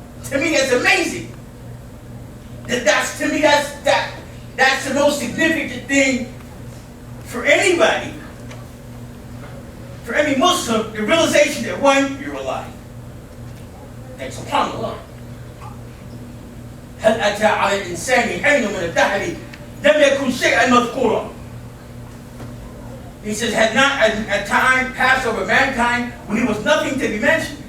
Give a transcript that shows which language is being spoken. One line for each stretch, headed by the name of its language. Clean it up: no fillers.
English: To me, that's amazing. That's the most significant thing for anybody, for any Muslim, the realization that one, you're alive. And subhanallah.
Arabic: هل أتى على الإنسان حين من الدهر لم يكن شيئا مذكورا.
English: He says, had not a time passed over mankind when he was nothing to be mentioned.